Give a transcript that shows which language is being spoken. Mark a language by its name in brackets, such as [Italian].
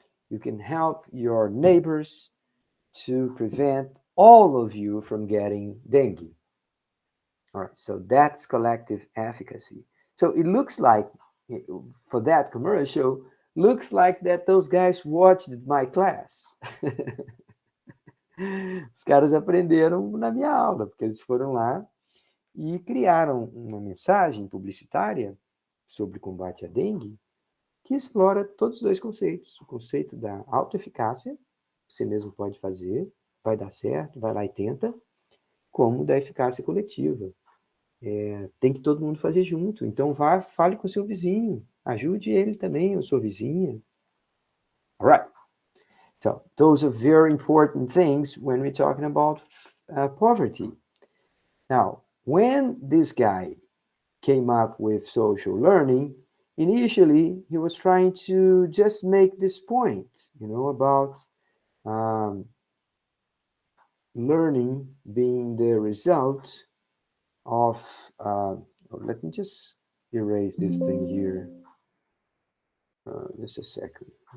[English] You can help your neighbors to prevent all of you from getting dengue. All right, so that's collective efficacy. So it looks like, for that commercial, looks like that those guys watched my class. [Portuguese] Os caras aprenderam na minha aula, porque eles foram lá e criaram uma mensagem publicitária sobre combate à dengue que explora todos os dois conceitos. O conceito da autoeficácia, você mesmo pode fazer, vai dar certo, vai lá e tenta, como da eficácia coletiva. Tem que todo mundo fazer junto. Então, vá, fale com o seu vizinho, ajude ele também, ou sua vizinha. [English] All right. So, those are very important things when we're talking about poverty. Now, when this guy came up with social learning, initially he was trying to just make this point, about learning being the result of, let me just erase this thing here. Just a second.